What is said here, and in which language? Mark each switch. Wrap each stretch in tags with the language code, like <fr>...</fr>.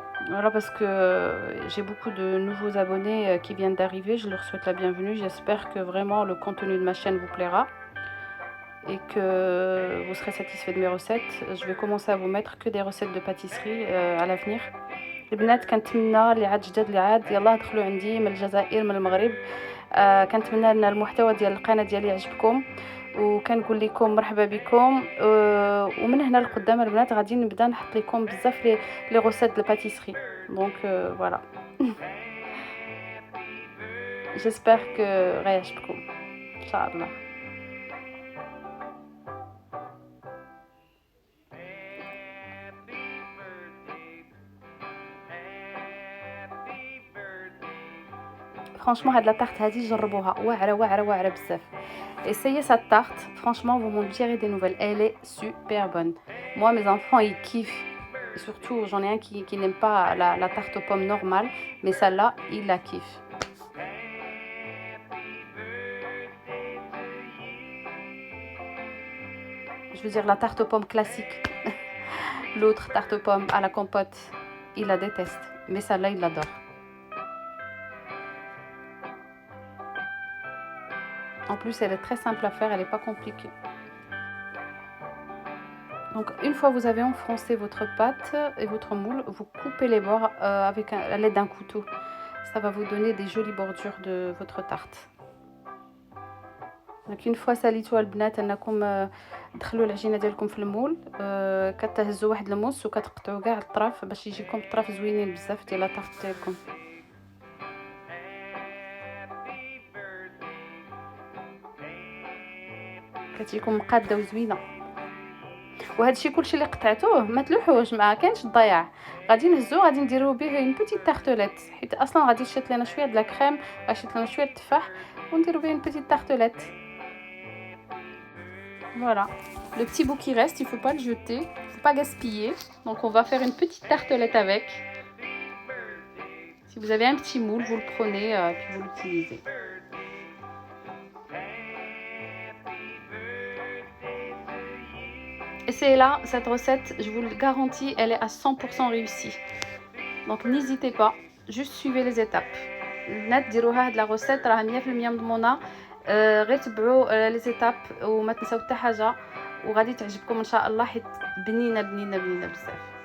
<fr>Voilà, parce que j'ai beaucoup de nouveaux abonnés qui viennent d'arriver, je leur souhaite la bienvenue, j'espère que vraiment le contenu de ma chaîne vous plaira. et que vous serez satisfait de mes recettes. Je vais commencer à vous mettre que des recettes de pâtisserie à l'avenir.</fr> <ar>البنات كنتمنى اللي عاد جداد اللي عاد يلاه دخلوا عندي من الجزائر من المغرب. كنتمنى ان المحتوى ديال القناه ديالي يعجبكم وكنقول لكم مرحبا بكم. ومن هنا لقدام البنات غادي نبدا نحط لكم بزاف لي غوسيت دو باتيسري دونك فوالا. جيسبر كو غيعجبكم ان شاء الله. Franchement, هاد لا tarte هادي جربوها واعرة واعرة واعرة بزاف.</ar> <fr>Essayez cette tarte, franchement vous m'en direz des nouvelles, elle est super bonne. Moi mes enfants ils kiffent. Et surtout j'en ai un qui n'aime pas la tarte aux pommes normale, mais celle-là il la kiffe. Je veux dire la tarte aux pommes classique. L'autre tarte aux pommes à la compote, il la déteste, mais celle-là il l'adore. En plus, elle est très simple à faire, elle n'est pas compliquée. Donc, une fois vous avez enfoncé votre pâte et votre moule, vous coupez les bords avec à l'aide d'un couteau. Ça va vous donner des jolies bordures de votre tarte.</fr> <ar>Donc, une fois ساليتوها البنات انكم تدخلوا العجينه ديالكم في المول، كتهزوا واحد الموس وكتقطعوا كاع الطراف باش يجيكم الطراف زوينين بزاف ديال لا طارت ديالكم. كتجيكم مقاده وزوينه. وهذا الشيء كلشي اللي قطعتوه ما تلوحوش، ما كاينش الضياع. غادي نهزو غادي نديرو به اون بوتيت تارتليت، حيت اصلا غادي تشيط لنا شويه د لا كريم، غاشيط لنا شويه التفاح ونديرو به اون بوتيت تارتليت.</ar> <fr>Voilà, le petit bout qui reste, il faut pas le jeter, il faut pas gaspiller. Donc on va faire une petite tartelette avec. Si vous avez un petit moule, vous le prenez et puis vous l'utilisez. Essayez là, cette recette, je vous le garantis, elle est à 100% réussie. Donc n'hésitez pas, juste suivez les étapes.</fr> <ar>البنات ديروها هاد لا روسيت راه 100% مضمونه. غير تبعوا لي زيتاب وما تنساو حتى حاجه وغادي تعجبكم ان شاء الله، حيت بنينه بنينه بنينه بزاف.</ar>